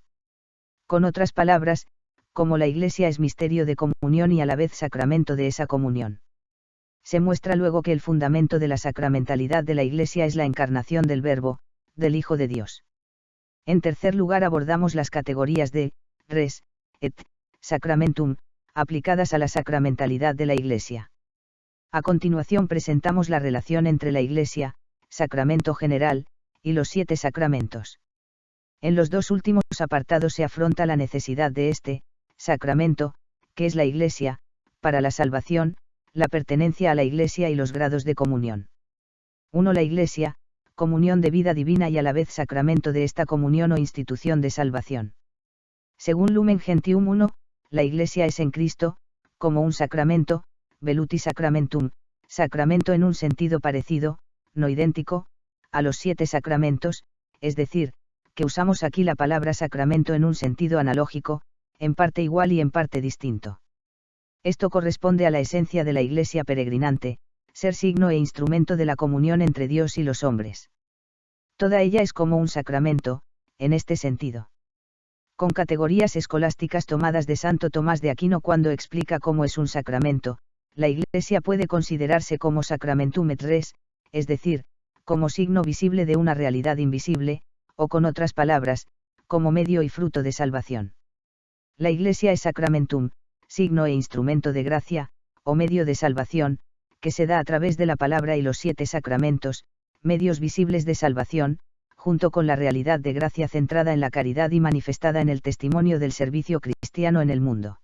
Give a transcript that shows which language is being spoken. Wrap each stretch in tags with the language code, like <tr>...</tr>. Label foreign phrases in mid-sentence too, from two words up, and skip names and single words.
<es>Con otras palabras, cómo la Iglesia es misterio de comunión y a la vez sacramento de esa comunión. Se muestra luego que el fundamento de la sacramentalidad de la Iglesia es la encarnación del Verbo, del Hijo de Dios. En tercer lugar abordamos las categorías de</es> <la>res et sacramentum,</la> <es>aplicadas a la sacramentalidad de la Iglesia. A continuación presentamos la relación entre la Iglesia, sacramento general, y los 7 sacramentos. En los dos últimos apartados se afronta la necesidad de este sacramento, que es la Iglesia, para la salvación, la pertenencia a la Iglesia y los grados de comunión. 1. La Iglesia, comunión de vida divina y a la vez sacramento de esta comunión o institución de salvación. Según Lumen Gentium 1, la Iglesia es en Cristo, como un sacramento,</es> <la>veluti sacramentum,</la> <es>sacramento en un sentido parecido, no idéntico, a los 7 sacramentos, es decir, que usamos aquí la palabra sacramento en un sentido analógico, en parte igual y en parte distinto. Esto corresponde a la esencia de la Iglesia peregrinante, ser signo e instrumento de la comunión entre Dios y los hombres. Toda ella es como un sacramento, en este sentido. Con categorías escolásticas tomadas de Santo Tomás de Aquino cuando explica cómo es un sacramento, la Iglesia puede considerarse como</es> <la>sacramentum et res,</la> <es>es decir, como signo visible de una realidad invisible, o con otras palabras, como medio y fruto de salvación. La Iglesia es sacramentum, signo e instrumento de gracia, o medio de salvación, que se da a través de la palabra y los 7 sacramentos, medios visibles de salvación, junto con la realidad de gracia centrada en la caridad y manifestada en el testimonio del servicio cristiano en el mundo.</es>